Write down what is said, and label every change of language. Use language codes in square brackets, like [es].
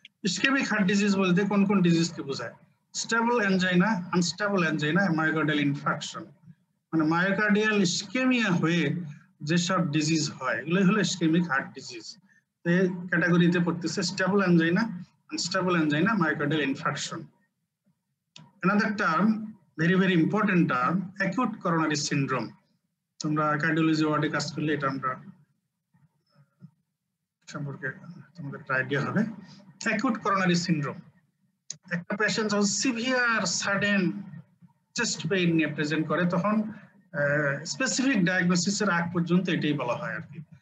[bn] Ischemic heart disease বলতে কোন কোন ডিজিজকে বোঝায়? Stable angina, unstable angina, myocardial infarction, মানে মায়োকার্ডিয়াল ইসকেমিয়া হয়ে যেসব ডিজিজ হয় এগুলোই হলো ইসকেমিক হার্ট ডিজিজ। এই ক্যাটাগরিতে পড়তেছে stable angina, unstable angina, myocardial infarction. [en] Another term, very very important term, acute coronary syndrome. [bn] তোমরা কার্ডিওলজি ওয়ার্ডে কাজ করলে এটা আমরা সম্পর্কে তোমাদের একটা আইডিয়া হবে। অ্যাকিউট করোনারি সিনড্রোম, একটা পেশেন্ট যখন সিভিয়ার সাডেন চেস্ট পেইন নিয়ে প্রেজেন্ট করে, তখন স্পেসিফিক ডায়াগনোসিসের আগ পর্যন্ত এটাই বলা হয় আর কি।